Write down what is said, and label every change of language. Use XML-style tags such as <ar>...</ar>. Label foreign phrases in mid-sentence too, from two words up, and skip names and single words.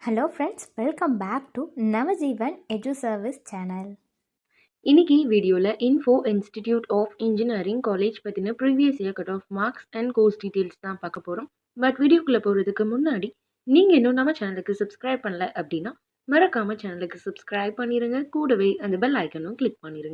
<en>Hello friends, welcome back to Navajeevan Edu Service channel.</en> <ta>இன்னைக்கு வீடியோல இன்ஃபோ இன்ஸ்டிடியூட் ஆஃப் இன்ஜினியரிங் காலேஜ் பத்தின</ta> <en>previous year cut off marks and course details</en> <ta>தான் பார்க்க போறோம். பட் வீடியோக்குள்ள போறதுக்கு முன்னாடி நீங்க இன்னும் நம்ம சேனலுக்கு சப்ஸ்கிரைப் பண்ணல அப்படின்னா மறக்காம சேனலுக்கு சப்ஸ்கிரைப் பண்ணிருங்க. கூடவே அந்த</ta> <en>bell icon-um click</en> <ta>பண்ணிருங்க.</ta>